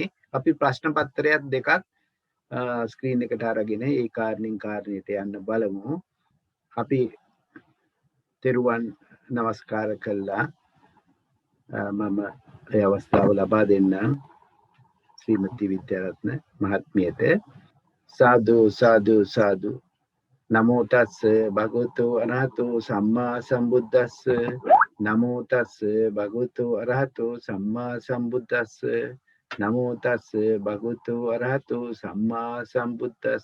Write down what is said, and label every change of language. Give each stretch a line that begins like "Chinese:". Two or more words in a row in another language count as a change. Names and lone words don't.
Sinhala: අපි ප්‍රශ්න පත්‍රයක් දෙකක් ස්ක්‍රීන් එකට අරගෙන ඒ කාරණින් කාරණයට යන්න බලමු. අපි තෙරුවන් නමස්කාර කළා. මම ඒ අවස්ථාව ලබා දෙන්නම් ශ්‍රීමති විද්‍යාරත්න මහත්මියට. සාදු සාදු සාදු.
Pali: නමෝ තස්ස භගවතු අරහතෝ සම්මා සම්බුද්දස්ස. නමෝ තස්ස භගවතු අරහතෝ සම්මා සම්බුද්දස්ස. නමෝ තස්ස භගවතු අරහතෝ සම්මා සම්බුද්දස්ස.